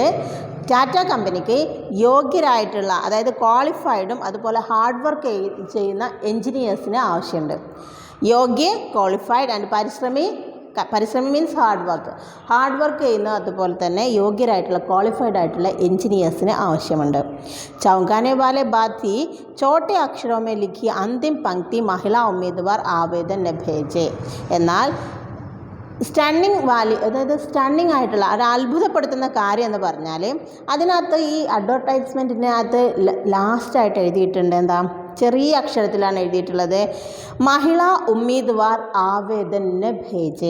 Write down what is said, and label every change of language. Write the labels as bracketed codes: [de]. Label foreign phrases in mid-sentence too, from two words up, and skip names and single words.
[ml] ടാറ്റ കമ്പനിക്ക് യോഗ്യരായിട്ടുള്ള, അതായത് ക്വാളിഫൈഡും അതുപോലെ [en] hard work [ml] ചെയ്യുന്ന എൻജിനീയേഴ്സിന് ആവശ്യമുണ്ട്. യോഗ്യ, [en] qualified and [ml] പരിശ്രമി [en] means hard work [ml] ചെയ്യുന്ന, അതുപോലെ തന്നെ യോഗ്യരായിട്ടുള്ള ക്വാളിഫൈഡ് ആയിട്ടുള്ള എൻജിനീയേഴ്സിന് ആവശ്യമുണ്ട്. [hi] चौंकाने वाले बात थी, छोटे अक्षरों में लिखी अंतिम पंक्ति महिला उम्मीदवार आवेदन न भेजे. [ml] എന്നാൽ സ്റ്റണ്ണിങ് ആയിട്ടുള്ള ഒരു അത്ഭുതപ്പെടുത്തുന്ന കാര്യം എന്ന് പറഞ്ഞാൽ അതിനകത്ത് ഈ അഡ്വർടൈസ്മെൻറ്റിനകത്ത് ലാസ്റ്റായിട്ട് എഴുതിയിട്ടുണ്ട്. എന്താ? ചെറിയ അക്ഷരത്തിലാണ് എഴുതിയിട്ടുള്ളത്, [hi] महिला उम्मीदवार आवेदन भेजे.